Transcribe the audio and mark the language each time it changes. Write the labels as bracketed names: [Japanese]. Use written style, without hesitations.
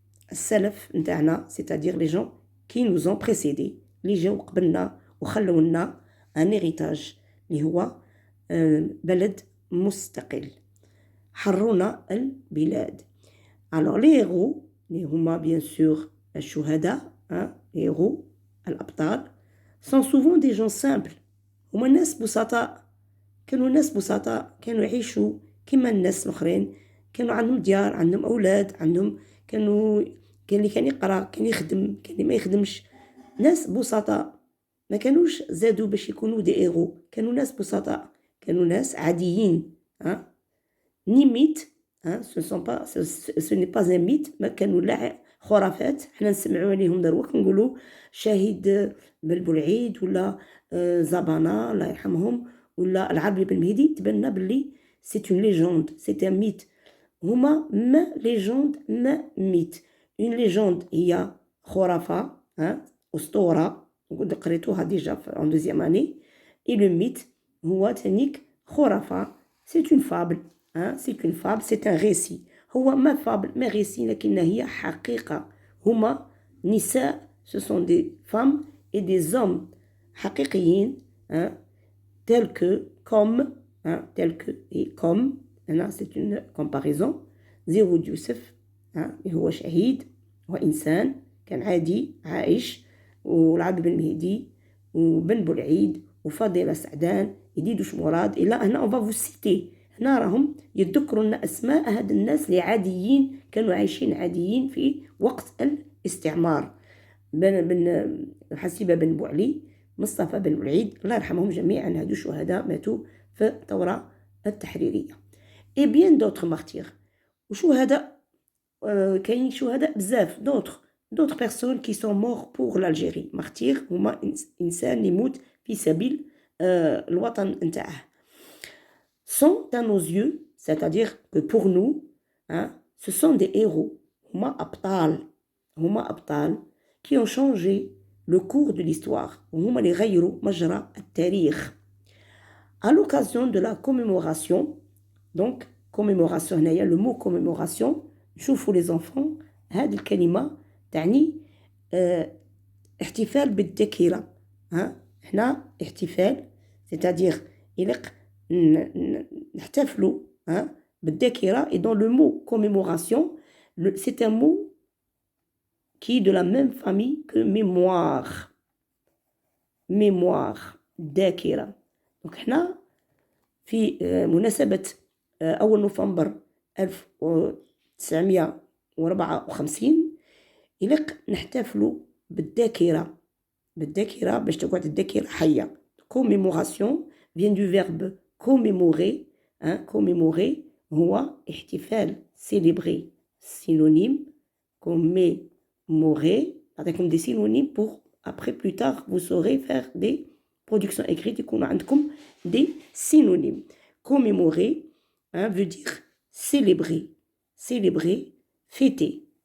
[French] Salaf, c'est-à-dire les gens qui nous ont précédés, les gens qui ont un héritage, qui est [Arabic] بلد مستقل. حرونا البلاد. [French] Alors les héros, les huma bien sûr الشهداء, les héros, الأبطال, sont souvent des gens simples. [Arabic] هما ناس بسطاء. كانوا ناس بسطاء، كانوا يعيشوا كما الناس الآخرين، كانوا عندهم ديار، عندهم أولاد، عندهم كان اللي كان يقرأ، كان يخدم، كان اللي ما يخدمش. ناس بسطاء، ما كانوش زادوا باش يكونوا دي هيرو، كانوا ناس بسطاء، كانوا ناس عاديين. [French] ni mythe, ce n'est pas un mythe, [Arabic] ما كانوا لا خرافات حنا نسمعوا عليهم دروك نقولوا شهيد بالبولعيد ولا زبانة الله يرحمهم ولا العربي بالمهدي، تبنى باللي [French] c'est une légende, c'est un mythe. [Arabic] هما ما légende ما mythe. [French] Une légende [Arabic] هي خرافة، أسطورة، قريتوها ديجا [French] en deuxième année. Et le mythe [Arabic] هو تانيك خرافة، [French] c'est une fable. C'est une fable, c'est un récit. [Arabic] هو ما fable ما récit لكن هي حقيقة. هما نساء, [French] ce sont des femmes et des hommes حقيقيين, tels que, comme, tels que et comme. C'est une comparaison. [Arabic] زيرود يوسف هو شهيد، هو إنسان كان عادي عايش، والعبد بن مهدي وبن بولعيد وفاضلة سعدان وديدوش مراد. إلى هنا [French] on va vous citer. [Arabic] هنا راهم يذكروا لنا أسماء هاد الناس اللي عاديين، كانوا عايشين عاديين في وقت الاستعمار. حسيبة بن بوعلي، مصطفى بن بولعيد، الله يرحمهم جميعا، هادو شهداء ماتوا في الثورة التحريرية. [French] et bien d'autres martyrs. [Arabic] وشهداء كاين شهداء بزاف [French] d'autres personnes qui sont morts pour l'Algérie. [Arabic] martyrs هما إنسان يموت في سبيل الوطن نتاعه. [French] sont à nos yeux, c'est-à-dire que pour nous, hein, ce sont des héros. [Arabic] هما أبطال [French] qui ont changé le cours de l'histoire. [Arabic] هما اللي غيروا مجرى التاريخ. [French] À l'occasion de la commémoration, donc commémoration هنايا le mot commémoration, نشوفوا les enfants [Arabic] هذه الكلمة تعني احتفال بالذاكرة. هنا احتفال [French] c'est-à-dire [Arabic] يلق نحتفلوا بالذاكرة. [French] et dans le mot commémoration, c'est un mot qui est de la même famille que mémoire ذاكرة. [Arabic] donc هنا في مناسبة 1 نوفمبر 1954 يلق نحتفلوا بالذاكرة باش تقعد الذاكرة حية. [French] commémoration vient du verbe commémorer. [Arabic] commémorer هو احتفال. [French] célébrer synonyme. commémorer [Arabic] نعطيكم [French] des synonymes pour après plus tard vous saurez faire des productions écrites [Arabic] يكونوا عندكم [French] des synonymes. commémorer veut dire célébrer fêter.